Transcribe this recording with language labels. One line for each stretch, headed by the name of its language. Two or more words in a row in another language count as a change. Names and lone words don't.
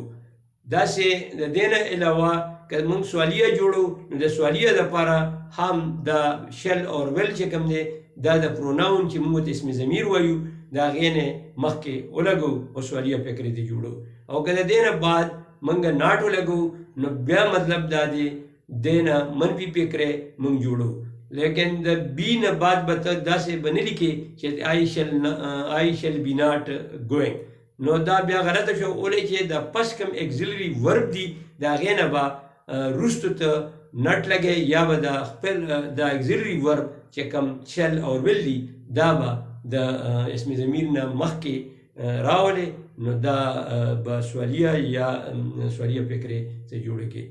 Pashto: داسې د دې نه علاوه که مونږ سوالیه جوړو نو د سوالیه دپاره هم د
English: shall or will
Pashto: چې کوم دی دا د پروناون چې مونږ ته اسم ضمیر وایو د هغې نه مخکې ولګو او سوالیه فکرې ته جوړو. او که د دې نه بعد مونږ ناټ ولګو نو بیا مطلب دا دی دې نه منفي فکرې مونږ جوړو. لیکن د بی نه بعد به ته داسې به نه لیکې چې
English: I shall be not going,
Pashto: نو دا بیا غلطه شو. ولې چې د پس کم
English: auxiliary verb
Pashto: دی د هغې نه به روستو ته نټ لګی یا به د خپل د
English: auxiliary verb
Pashto: چې کم
English: shall or will
Pashto: دی دا به د اسم ضمیر نه مخکې راولې، نو دا به سوالیه یا سوالیه فکرې ته جوړه کړي.